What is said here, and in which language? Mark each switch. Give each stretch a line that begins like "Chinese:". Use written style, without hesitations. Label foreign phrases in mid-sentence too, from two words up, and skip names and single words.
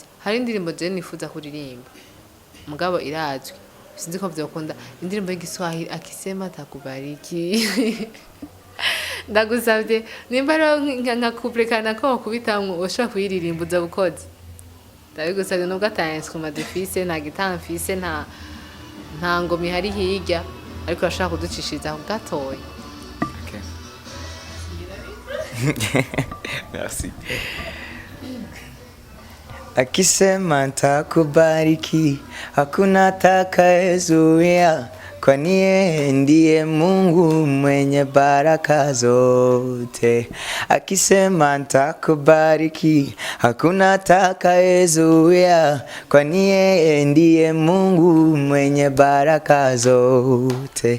Rundi: hari indirimbo je nifuza kuririmba mugabo irazwi sinzi ko vyokunda indirimbo y'igiswahili
Swahili: akisema takubariki
Rundi: ndagusavye nimba rero nka kuprekana ko wakubitamwo ushobora kuyiririmba uza bukoze ndabigusavye nubwo ata instrument dufise nta gitara mfise nta ngoma ihari hirya ariko urashobora kuducishiriza ku gatoya. Okay. Merci.
Swahili: Akisema nitakubariki, hakuna atakayezuia, kwani yeye ndiye Mungu mwenye baraka zote. Akisema nitakubariki, hakuna atakayezuia, kwani yeye ndiye Mungu mwenye baraka zote.